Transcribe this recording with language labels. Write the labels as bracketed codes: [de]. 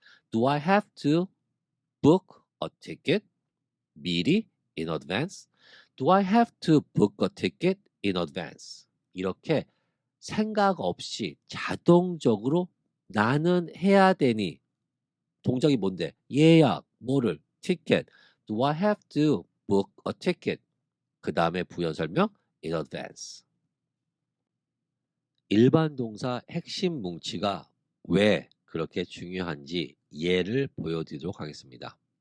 [en] do I have to book a ticket? [ko] 미리 [en] in advance. do I have to book a ticket in advance? [ko] 이렇게 생각 없이 자동적으로 나는 해야 되니 동작이 뭔데? 예약, 뭐를? 티켓. [en] do I have to book a ticket? [ko] 그 다음에 부연 설명 [en] in advance. [ko] 일반 동사 핵심 뭉치가 왜 그렇게 중요한지 예를 보여드리도록 하겠습니다.